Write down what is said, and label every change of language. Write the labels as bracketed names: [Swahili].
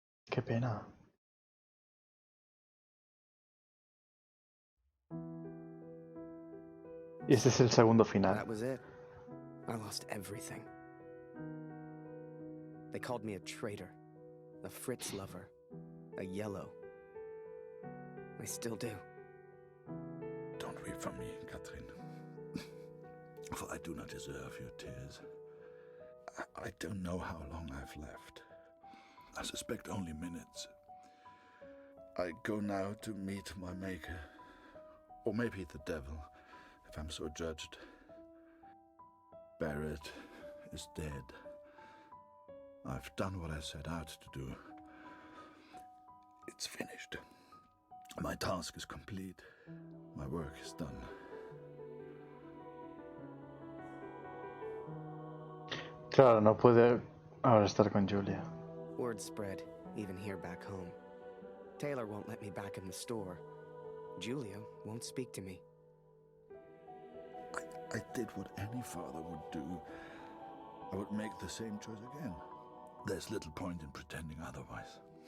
[Spanish] Qué pena. Y este es el segundo final. [English] That was it. I lost everything. They called me a traitor, a Fritz lover, a yellow. I still do. Don't weep for me, Katrin. For I do not deserve your tears. I don't know how long I've left. I suspect only minutes. I go now to meet my maker. Or maybe the devil, if I'm so judged. Barrett is dead. I've done what I set out to do. It's finished. My task is complete. My work is done. [Spanish] Claro, no puede ahora estar con Julia. [English] Word spread, even here back home. Taylor won't let me back in the store. Julia won't speak to me. I did what any father would do. I would make the same choice again. There's little point in pretending otherwise.